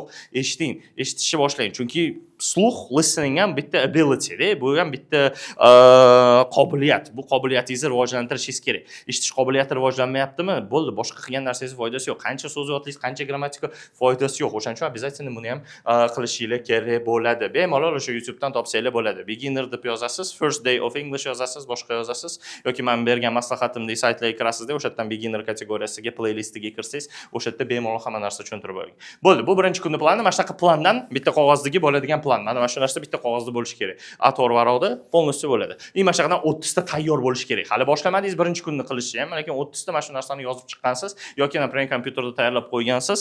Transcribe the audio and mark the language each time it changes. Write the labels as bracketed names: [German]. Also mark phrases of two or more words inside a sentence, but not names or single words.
[Uzbek] Eshiting, eshitishni boshlang. Chunki sluh listening ham bitta ability-da, bu ham bitta qobiliyat. Bu qobiliyatingizni rivojlantirishingiz kerak. Eshitish qobiliyati rivojlanmayaptimi? Bo'ldi, boshqa qilgan narsangiz foydasi yo'q. Qancha so'z yodlaysiz, qancha grammatika foydasi yo'q. O'shaning uchun обязательно buni ham qilishingiz kerak bo'ladi. Bemalol o'sha YouTubedan topsanglar bo'ladi. Beginner deb yozasiz, [English] first day of English [Uzbek] yozasiz, boshqa yozasiz yoki men bergan maslahatimdek saytlarga kirasizda, o'sha yerdan beginner kategoriyasiga, playlistiga kirsangiz, o'sha yerda bemalol hamma narsa tushuntirib bo'lgan. Bo'ldi, bu birinchi kunning plani. Mana shunaqa plandan bitta qog'ozdagi bo'ladigan plan. Mana shu narsa bitta qog'ozda bo'lishi kerak. A4 varaqda полностью bo'ladi. Mana shu yerdan 30 ta tayyor bo'lishi kerak. Hali boshlamadingiz birinchi kunni qilishni ham, lekin 30 ta mana shu narsani yozib chiqqansiz yoki, например, kompyuterda tayyorlab qo'ygansiz.